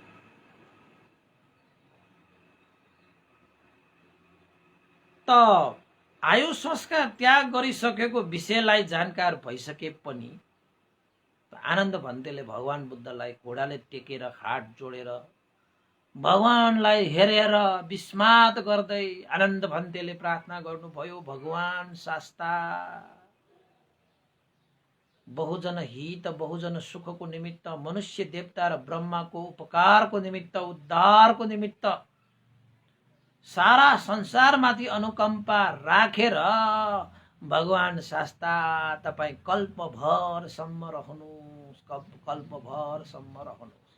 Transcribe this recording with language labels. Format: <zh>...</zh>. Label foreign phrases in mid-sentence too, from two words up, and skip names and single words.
<ne>त आयु संस्कार त्याग गरिसकेको विषयलाई जानकार भइसके पनि आनन्द भन्तेले भगवान बुद्धलाई घोडाले टेकेर हात जोडेर भगवानलाई हेरेर विस्मात गर्दै आनन्द भन्तेले प्रार्थना गर्नुभयो, भगवान शास्ता, बहुजन हित बहुजन सुखको निमित्त, मनुष्य देवता र ब्रह्माको उपकारको निमित्त, उद्धारको निमित्त सारा संसारमाथि अनुकम्पा राखेर भगवान शास्ता तपाईं कल्पभरसम्म रहनुहोस्, कल्पभरसम्म रहनुहोस्।</ne>